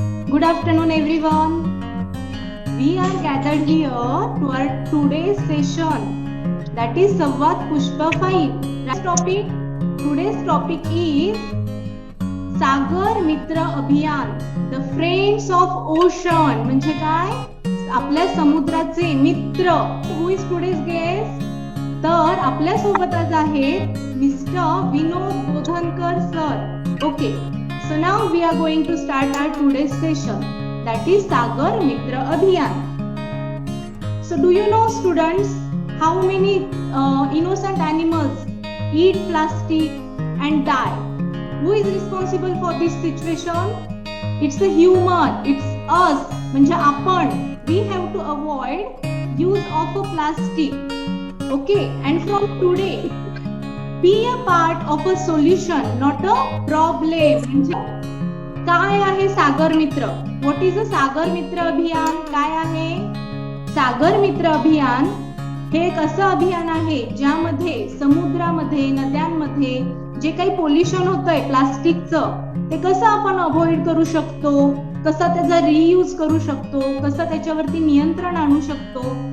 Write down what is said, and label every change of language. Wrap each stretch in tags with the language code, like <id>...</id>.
<mr>Good afternoon, everyone. We are gathered here to our today's session, that is Samvad Pushpa 5. Today's topic is सागर मित्र अभियान, the friends of ocean. म्हणजे काय? आपल्या समुद्राचे मित्र.</mr> <en>Who is today's guest?</en> <mr>तर आपल्या सोबत आज आहेत mister Vinod Bodhankar sir.</mr> <en>Okay, so now we are going to start our today's session, that is Sagar Mitra Abhiyan. So do you know, students, how many innocent animals eat plastic and die? Who is responsible for this situation? It's the human, it's us.</en> <mr>म्हणजे आपण.</mr> <en>We have to avoid use of a plastic. Okay, and from today, be a part of a solution, not a problem.</en> <mr>म्हणजे काय आहे सागर मित्र?</mr> <en>What is a</en> <mr>सागर मित्र अभियान? काय आहे सागर मित्र अभियान? हे एक असं अभियान आहे ज्यामध्ये समुद्रामध्ये, नद्यांमध्ये जे काही पोल्युशन होतंय प्लास्टिकचं, ते कसं आपण अवॉइड करू शकतो, कसं त्याचा रियूज करू शकतो, कसं त्याच्यावरती नियंत्रण आणू शकतो.</mr>